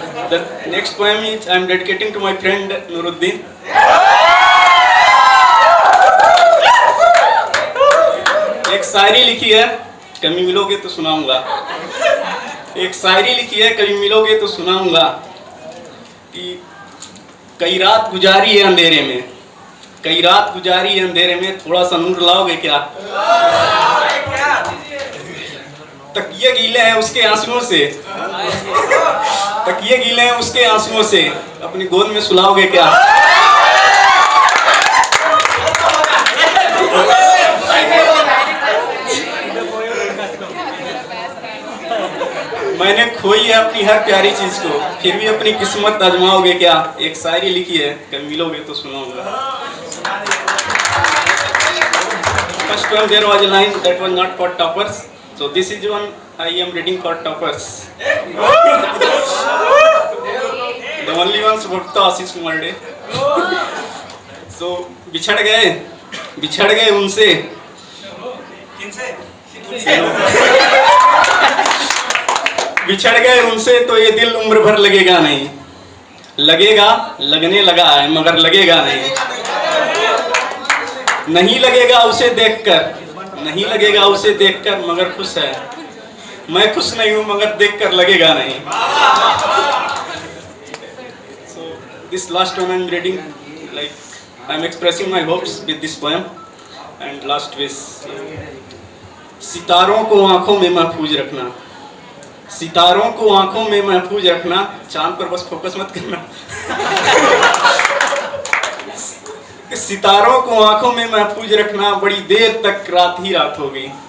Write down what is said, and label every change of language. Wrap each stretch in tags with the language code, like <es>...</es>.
<en>The next poem is I am dedicating to my friend Nuruddin.</en> <hi>एक शायरी लिखी है, कभी मिलोगे तो सुनाऊंगा। एक शायरी लिखी है, कभी मिलोगे तो सुनाऊंगा कि कई रात गुजारी है अंधेरे में, कई रात गुजारी है अंधेरे में, थोड़ा सा नूर लाओगे क्या? तकिए गीले हैं उसके आंसुओं से, तकिए गीले हैं उसके आंसुओं से, अपनी गोद में सुलाओगे क्या? मैंने खोई है अपनी हर प्यारी चीज को, फिर भी अपनी किस्मत आजमाओगे क्या? एक शायरी लिखी है, कभी मिलोगे तो सुनाऊंगा।</hi> <en>First one there was a line that was not for toppers, so this is one I am reading for toppers. The only ones who to Ashish Kumar Day.</en> <hi>So बिछड़ गए उनसे, बिछड़ गए उनसे तो ये दिल उम्र भर लगेगा नहीं, लगेगा लगने लगा है मगर लगेगा नहीं। नहीं लगेगा उसे देखकर, नहीं लगेगा उसे देखकर, मगर खुश है। मैं खुश नहीं हूँ मगर देखकर लगेगा नहीं।</hi> <en>So this last one I am reading, like I am expressing my hopes with this poem and last wish.</en> <hi>सितारों को आंखों में महफूज रखना, सितारों को आंखों में महफूज रखना, चांद पर बस फोकस मत करना। सितारों को आंखों में महफूज रखना, बड़ी देर तक रात ही रात होगी।</hi>